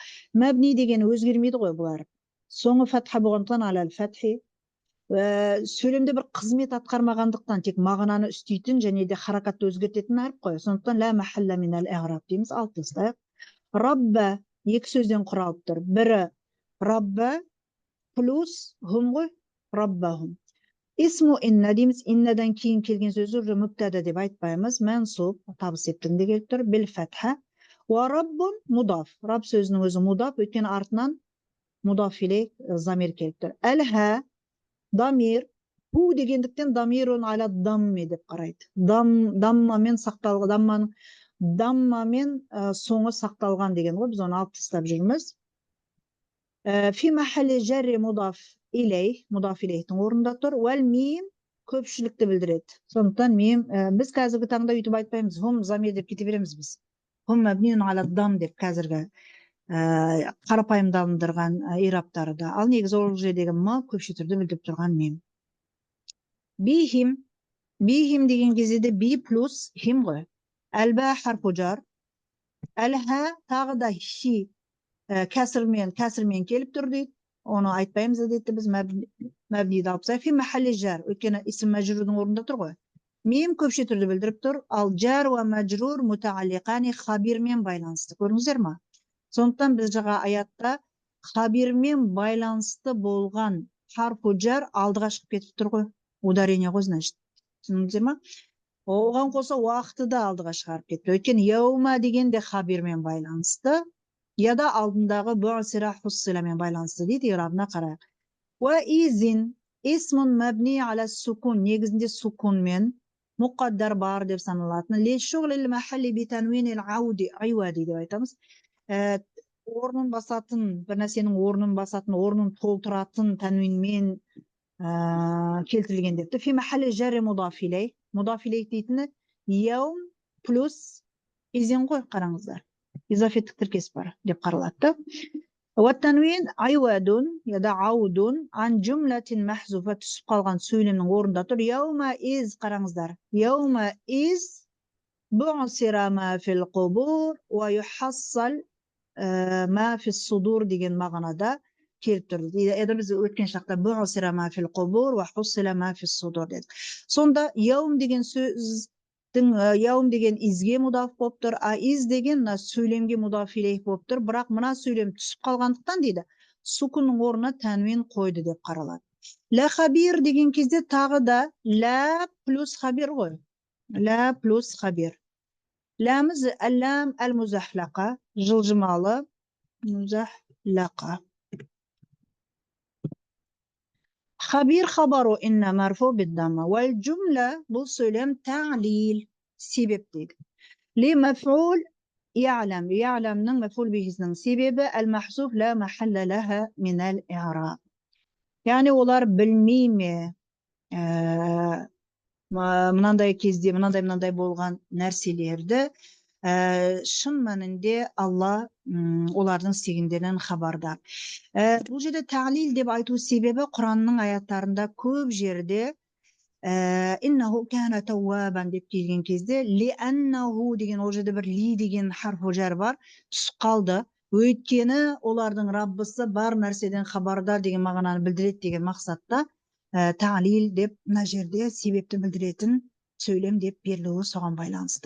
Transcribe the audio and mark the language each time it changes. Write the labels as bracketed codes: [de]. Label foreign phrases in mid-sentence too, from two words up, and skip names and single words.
[kk] Мәбни деген өзгермейді ғой бұлар. Соңы фатха болғандықтан [ar] على الفتح. [kk] Сөйлемде бір қызмет атқармағандықтан тек мағынаны үстейтін және де харакатты өзгертетін әріп қой. Сондықтан [ar] لا محلَّ من الإعراب [kk] дейміз. Алып тастайық. Рабба екі сөзден құралып тұр. Бірі рабба плюс хум ғой, раббахум. [ar] اسمُ إنّ дейміз. [kk] Иннадан кейін келген сөзі уже мүбтада деп айтпаймыз. Мансуб, табыс ептігінде келіп тұр. [ar] بالفتحة. وربٌّ مضاف. [kk] Раб сөзінің өзі мудаф, өйткені артынан [ar] مضاف إليه [kk] замир келіп тұр. [ar] الهاء ضمير, [kk] ху дегендіктен [ar] ضميرٌ على الضمّ [kk] деп қарайды. Даммамен сақталған, даммамен соңы сақталған деген ғой, біз оны алып тастап жүрміз. [ar] في محلِّ جرِّ مضافٍ إليه, мудаф илейхтің орнында тұр. والميم [kk] көпшілікті білдіреді. Сондықтан мим, біз қазіргі таңда үйтіп айтпаймыз, [ar] هم ضمير [kk] деп кете береміз біз. [ar] هم مبنيٌّ على الضمّ [kk] деп қазіргі қарапайымдандырған ирабтары да. Ал негізі ол жердегі ма көпше түрде білдіріп тұрған мем. Бихим деген кезде де би плюс хим ғой. [ar] الباء حرفُ جرّ. [kk] Әлха тағы да хи кәсірмен келіп тұр дейді. Оны айтпаймыз дейді біз мәбниді алып тастайық. [ar] في محلِّ جرّ, [kk] өйткені исм мәжрурдың орнында тұр ғой. Мем көпше түрде білдіріп тұр. Ал [ar] جارّ ومجرور متعلّقان [kk] хабирмен байланысты. Көрдіңіздер ма? Сондықтан біз жаңа аятта хабирмен байланысты болған [ar] حرفُ جرّ [kk] алдыға шығып кетіп тұр ғой. Ударение ғой, значит. Түсіндіңіздер ма? Оған қоса уақыты да алдыға шығарып кетті. Өйткені яума деген де хабирмен байланысты, яда алдындағы буасира хуссиламен байланысты дейді. Ирабына қарайық. [ar] وإذٍ اسمٌ مبنيٌّ على السكون, [kk] негізінде сукунмен мұқаддар бар деп саналатын. [ar] لشغل المحلّ بتنوين العوض عوضي деп айтамыз. [kk] Орнын басатын, бір нәрсенің орнын басатын, орнын толтыратын тәнуинмен келтірілген депті. [ar] في محلِّ جرِّ مضافٍ إليه. [kk] Мудаф илейх дейтіні яум плюс изин ғой, қараңыздар. Изафеттік тіркес бар деп қаралады. [ar] والتنوين عوضٌ يعني عوضٌ عن جملةٍ محذوفة, [kk] түсіп қалған сөйлемнің орнында тұр. [ar] يومَ إذ, қараңыздар. يومَ إذ بُعثِر ما في القبور ويُحصَّل ما في الصدور деген мағынада келіп тұр. [kk] Еді біз өткен шақта [ar] بُعثِر ما في القبور وحُصِّل ما في الصدور [kk] дедік. Сонда яум деген сөз яум деген изге мудаф болып тұр, а из деген сөйлемге мудаф илейх болып тұр. Бірақ мына сөйлем түсіп қалғандықтан дейді, сукунның орнына тәнвин қойды деп қаралады. Ла хабир деген кезде тағы да ла плюс хабир ғой. Ла плюс хабир. [ar] لامُه اللام المزحلقة, [kk] жылжымалы музахлақа. [ar] خبيرٌ خبرُ إنَّ مرفوعٌ بالضمّة. والجملة [kk] бұл сөйлем ta'lil, себеп дейді. [ar] لمفعول يعلم, я'ламның маф'ул бихисінің себебі المحذوف لا محلّ لها من الإعراب. [kk] Яғни олар білмей ме мынандай кезде, мынандай болған нәрселерді шын мәнінде Алла олардың істегендерінен хабардар. Бұл жерде тағлил деп айту себебі Құранның аяттарында көп жерде [ar] إنّه كان توّابا [kk] деп келген кезде лианнаху деген ол жерде бір ли деген [ar] حرفُ جرّ [kk] бар, түсіп қалды. Өйткені олардың Раббысы бар нәрседен хабардар деген мағынаны білдіреді деген мақсатта тағлил деп мына жерде себепті білдіретін сөйлем деп берілуі соған байланысты.